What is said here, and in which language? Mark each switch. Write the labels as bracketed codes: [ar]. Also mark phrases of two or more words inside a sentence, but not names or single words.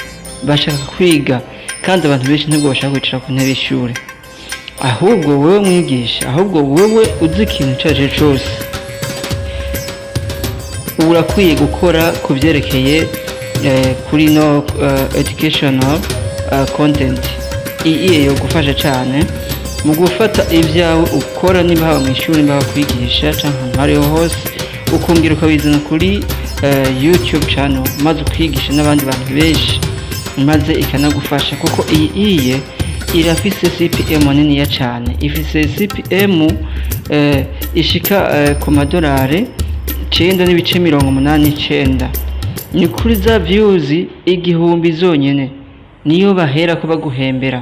[rw] kandi abantu benshi ntabwo bashaka kwicara ku ntebe y'ishuri, ahubwo wowe mwigisha, ahubwo wowe uzi ikintu cyaje cyose urakwiye gukora ku byerekeye kuri no [en] educational content. [rn] Iyi yo gufasha cyane mu gufata ibyawe ukora, niba haba mu ishuri, niba kwigisha cyangwa ahantu hariho hose, ukongera ukabizana kuri YouTube channel maze ukigisha n'abandi bantu benshi, maze ikanagufasha kuko iyi irafise CPM nini cyane, ifise CPM ishika ku madolari 9.89. ni kuri za views 1000 zonyene niyo bahera ko baguhembera.